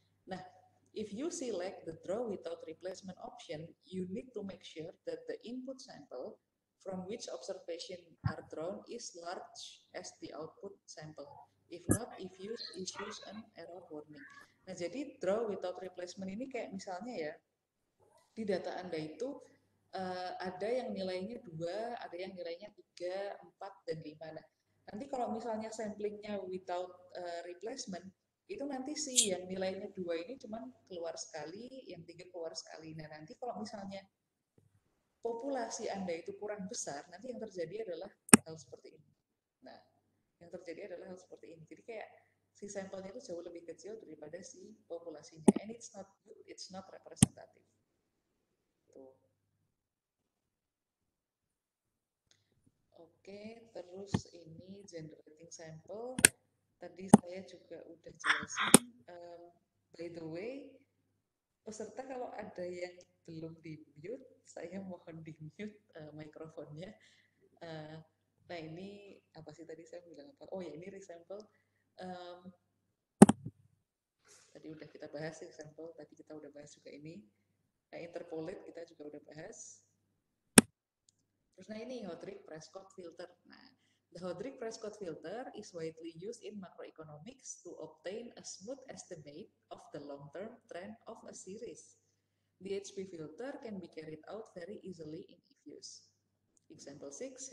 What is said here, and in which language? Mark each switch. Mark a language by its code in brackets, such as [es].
[en] Nah, if you select the draw without replacement option, you need to make sure that the input sample from which observation are drawn is large as the output sample. If not, if used, issues an error warning. [id] Nah, jadi draw without replacement ini kayak misalnya ya, di data Anda itu ada yang nilainya 2, ada yang nilainya 3, 4, dan 5. Nah, nanti kalau misalnya samplingnya without replacement, itu nanti sih yang nilainya 2 ini cuma keluar sekali, yang 3 keluar sekali. Nah, nanti kalau misalnya populasi Anda itu kurang besar, nanti yang terjadi adalah hal seperti ini. Nah, yang terjadi adalah hal seperti ini. Jadi kayak si sampelnya itu jauh lebih kecil daripada si populasinya. [en] And it's not good, it's not representative. [id] Tuh. Oke, terus ini generating sample. Tadi saya juga udah jelasin. By the way, peserta kalau ada yang belum di-mute, saya mohon di-mute mikrofonnya. Nah, ini apa sih tadi saya bilang apa? Oh ya, ini resample. Tadi udah kita bahas resample, tadi kita udah bahas juga ini. Nah, interpolate kita juga udah bahas. Terus nah ini Hodrick-Prescott filter. [en] Nah, the Hodrick-Prescott filter is widely used in macroeconomics to obtain a smooth estimate of the long-term trend of a series. The HP filter can be carried out very easily in if use. Example 6,